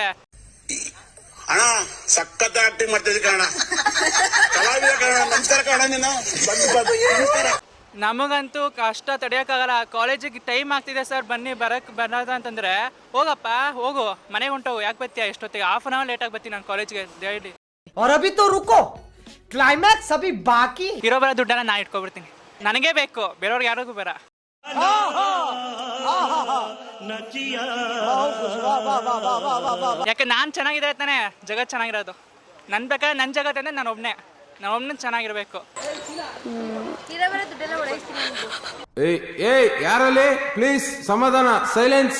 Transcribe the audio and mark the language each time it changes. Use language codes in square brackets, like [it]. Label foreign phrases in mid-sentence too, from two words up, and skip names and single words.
[kn] ಅಣ್ಣ ಸಖತ್ ಆಕ್ಟಿಂಗ್ ಮಾಡ್ತಿದ್ದೆ ಕಣ, ಕಲಾವಿದ ಕಣ. ನಮಸ್ಕಾರ ಕಣ, ನೀನು ನಮಗಂತೂ ಕಷ್ಟ ತಡೆಯೋಕ್ಕಾಗಲ್ಲ. ಕಾಲೇಜಿಗೆ ಟೈಮ್ ಆಗ್ತಿದೆ ಸರ್, ಬರೋದ ಅಂತಂದ್ರೆ ಹೋಗಪ್ಪ ಹೋಗು, ಮನೆಗೆ ಹೊಂಟೋಗು. ಯಾಕೆ ಬರ್ತೀಯ ಎಷ್ಟೊತ್ತಿಗೆ? [en] half an hour [kn] ಲೇಟಾಗಿ ಬರ್ತೀನಿ ನಾನು ಕಾಲೇಜ್ಗೆ ಡೈಲಿ. [hi] और अभी तो रुको, क्लाइमैक्स अभी बाकी. [kn] ಇರೋ ಬರೋ ದುಡ್ಡನ್ನ ನಾ ಇಟ್ಕೊಬಿಡ್ತೀನಿ. ನನಗೇ ಬೇಕು, ಬೇರೆಯವ್ರಿಗೆ ಯಾರಿಗೂ ಬೇಡ. ಯಾಕೆ ನಾನು ಚೆನ್ನಾಗಿದೆ ತಾನೆ ಜಗತ್ ಚೆನ್ನಾಗಿರೋದು. ನನ್ನ ಬೇಕಾದ್ರೆ ನನ್ನ ಜಗತ್ ಅಂದ್ರೆ ನಾನು ಒಬ್ಬನೇ ಚೆನ್ನಾಗಿರ್ಬೇಕು. ಯಾರಲ್ಲಿ ಪ್ಲೀಸ್ ಸಮಾಧಾನ, ಸೈಲೆನ್ಸ್.